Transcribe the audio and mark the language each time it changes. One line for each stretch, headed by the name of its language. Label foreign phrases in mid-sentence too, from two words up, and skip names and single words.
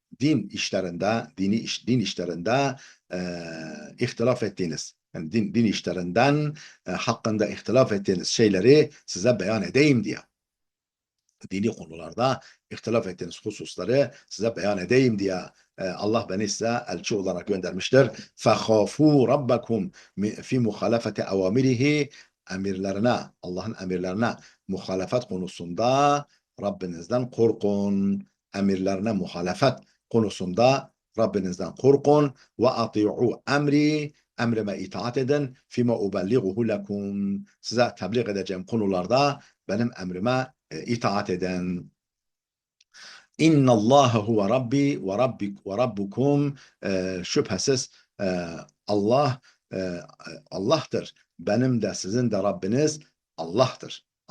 Turkish: Din işlerinde ihtilaf ettiğiniz, yani din işlerinden hakkında ihtilaf ettiğiniz şeyleri size beyan edeyim diye. Dini konularda ihtilaf ettiğiniz hususları size beyan edeyim diye Allah beni size elçi olarak göndermiştir.
Arabic: فَخَافُوا رَبَّكُمْ فِي مُخَالَفَةِ اَوَامِرِهِ,
Turkish: emirlerine, Allah'ın emirlerine muhalefet konusunda Rabbinizden korkun. Emirlerine muhalefet konusunda Rabbinizden korkun. وَاَطِيعُوا emri, emrime itaat edin.
Arabic: فِيمَا اُبَلِّغُهُ لَكُمْ,
Turkish: size tebliğ edeceğim konularda benim emrime itaat eden.
Arabic: إن الله هو ربي وربك وربكم.
Turkish: Şüphesiz Allah Allah'tır. Benim de sizin de Rabbiniz Allah'tır.